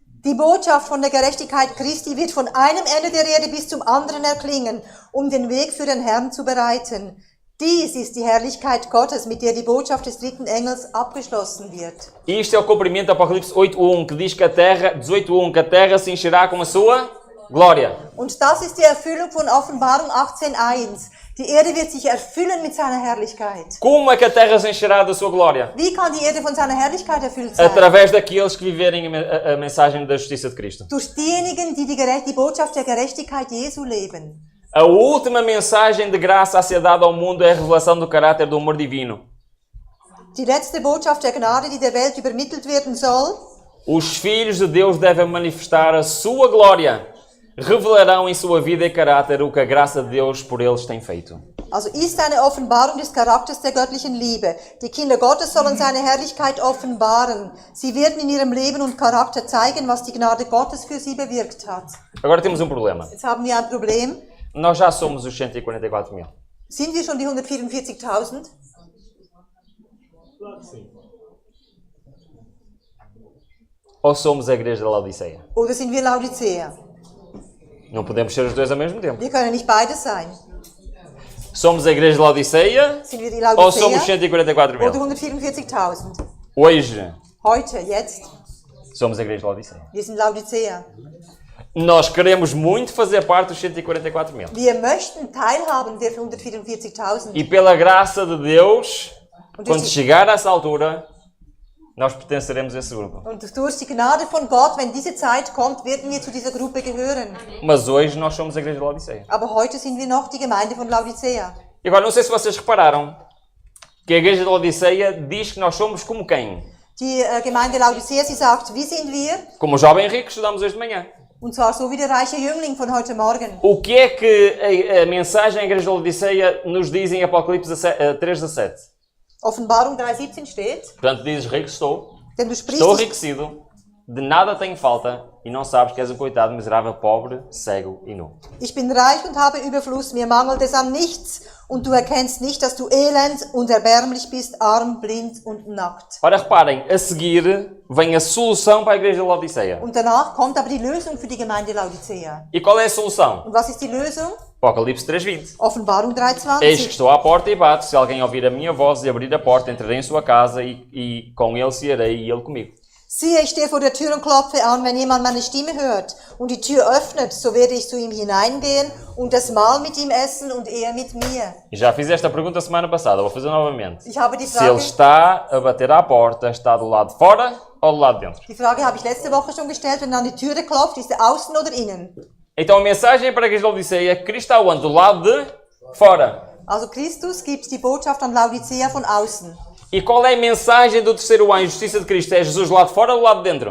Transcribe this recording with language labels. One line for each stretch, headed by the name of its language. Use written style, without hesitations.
German: Die Botschaft von der Gerechtigkeit Christi wird von einem Ende der Erde bis zum anderen erklingen, um den Weg für den Herrn zu bereiten. Dies ist die Herrlichkeit Gottes, mit der die Botschaft des dritten Engels abgeschlossen wird.
Portuguese: Isto é o cumprimento do Apocalipse 8.1, que diz que a terra, 18.1, que a terra se encherá com a sua glória.
German: Und das ist die Erfüllung von Offenbarung 18.1. Die Erde wird sich erfüllen mit seiner Herrlichkeit.
Portuguese: Como é que a terra se encherá da sua glória?
German: Wie kann die Erde von seiner Herrlichkeit erfüllt sein?
Portuguese: Através daqueles que viverem a mensagem da justiça de Cristo.
German: Durch diejenigen, die die Botschaft der Gerechtigkeit Jesu leben.
Portuguese: A última mensagem de graça a ser dada ao mundo é a revelação do caráter do amor divino.
German: Die letzte Botschaft der Gnade, die der Welt übermittelt werden soll.
Portuguese: Os filhos de Deus devem manifestar a sua glória. Revelarão em sua vida e caráter o que a graça de Deus por eles tem feito.
German: Also ist eine Offenbarung des Charakters der göttlichen Liebe. Die Kinder Gottes sollen seine Herrlichkeit offenbaren. Sie werden in ihrem Leben und Charakter zeigen, was die Gnade Gottes für sie bewirkt hat.
Portuguese: Agora temos um problema.
German: Jetzt haben wir ein Problem.
Portuguese: Nós já somos os 144.000.
German: Sind wir schon die 144.000?
Portuguese: Claro que sim. Ou somos a igreja da Laodiceia?
German: Oder sind wir Laodicea?
Portuguese: Não podemos ser os dois ao mesmo tempo.
German: Wir können nicht beides sein.
Portuguese: Somos a igreja da Laodiceia
German: Sind wir die
Portuguese: ou somos
German: Laodicea
Portuguese: 144.000?
German: oder 144.000?
Portuguese: Hoje
German: Heute, jetzt,
Portuguese: somos a igreja da Laodiceia.
German: wir sind Laodicea.
Portuguese: Nós queremos muito fazer parte dos 144.000.
German: Wir möchten teilhaben der 144.000.
Portuguese: E pela graça de Deus,
German: Und
Portuguese: quando
German: durch, die,
Portuguese: chegar a essa altura, nós pertenceremos a esse grupo.
German: und durch die Gnade von Gott, wenn diese Zeit kommt, werden wir zu dieser Gruppe gehören.
Portuguese: Mas hoje nós somos a igreja da Laodiceia.
German: Aber heute sind wir noch die Gemeinde von Laodicea.
Portuguese: E agora, não sei se vocês repararam que a igreja da Laodiceia diz que nós somos como quem?
German: Die Gemeinde Laodicea, sie sagt, wie sind wir?
Portuguese: Como o jovem rico que estudamos hoje de manhã.
German: Und zwar so wie der reiche Jüngling von heute Morgen.
Portuguese: O que é que a mensagem à igreja da Laodiceia nos diz em Apocalipse 3:17?
German: Offenbarung 3,17 steht,
Portuguese: Portanto, dizes, rico estou,
German: denn du sprichst,
Portuguese: estou enriquecido, de nada tenho falta, e não sabes que és um coitado, miserável, pobre, cego e nu.
German: ich bin reich und habe Überfluss, mir mangelt es an nichts, und du erkennst nicht, dass du elend und erbärmlich bist, arm, blind und nackt.
Portuguese: Ora, reparem, a seguir vem a solução para a igreja da Laodiceia.
German: Und danach kommt aber die Lösung für die Gemeinde Laodicea.
Portuguese: E qual é a solução?
German: Und was ist die Lösung?
Portuguese: Apocalipse 3:20.
German: Offenbarung
Portuguese: Eis que
German: 3,20.
Portuguese: estou à porta e bato, se alguém ouvir a minha voz e abrir a porta, entrarei em sua casa e com ele cearei e ele comigo.
German: Siehe, ich stehe vor der Tür und klopfe an, wenn jemand meine Stimme hört und die Tür öffnet, so werde ich zu ihm hineingehen und das Mahl mit ihm essen und er mit mir.
Portuguese: E já fiz esta pergunta semana passada, vou fazer novamente.
German: Ich habe die
Portuguese: Se ele
German: Frage,
Portuguese: está a bater à porta, está do lado de fora ou do lado de dentro?
German: habe ich letzte Woche schon gestellt, wenn an die Türe klopft, ist er außen oder innen?
Portuguese: Então a mensagem para a igreja da Laodiceia é que Cristo está onde? Do lado de fora.
German: Also Christus gibt die Botschaft an Laodicea von außen.
Portuguese: E qual é a mensagem do terceiro anjo, justiça de Cristo? É Jesus do lado de fora ou do lado de dentro?